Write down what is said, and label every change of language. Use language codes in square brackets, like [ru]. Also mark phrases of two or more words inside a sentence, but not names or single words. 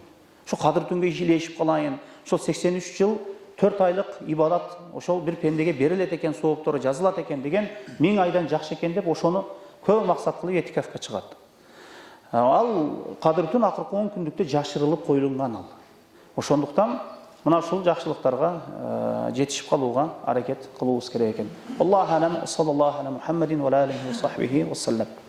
[ky] Ошо кадыр түнгө илешип калайын, ошол 83 жыл 4 айлык ибадат ошол бир пендеге берилет экен, сооптору жазылат экен деген 1000 айдан жакшы экен деп ошону көп максат кылып этикафка чыгат. Ал кадыр түн акыркы 10 күндүктө жашырылып коюлган ал. Ошондуктан мына ушул жакшылыктарга жетишип калууга аракет кылуубуз керек экен. [ar] الله أعلم صلى الله على محمد وعليه وصحبه وسلم.